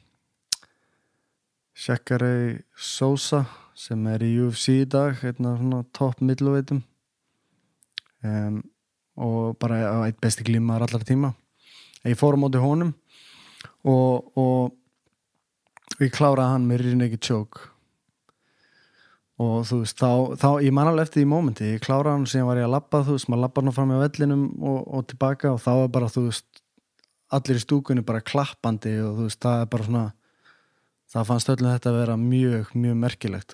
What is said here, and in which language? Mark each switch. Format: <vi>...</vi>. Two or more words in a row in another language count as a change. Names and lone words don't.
<is>Jacare Souza sem er í UFC í dag svona topp middleweightum og bara eitt besti glímaður allra tíma. Ég fór á móti honum og ég kláraði hann með</is> <en>rear naked choke</en> <is>og þú veist þá ég man alveg eftir því mómenti ég kláraði hann og síðan var ég að labba þú veist maður labbar nú fram í vellinum og tilbaka og þá var bara þú veist allir í stúkunni bara klappandi og þú veist það er bara svona það fannst öllum þetta að vera mjög merkilegt</is>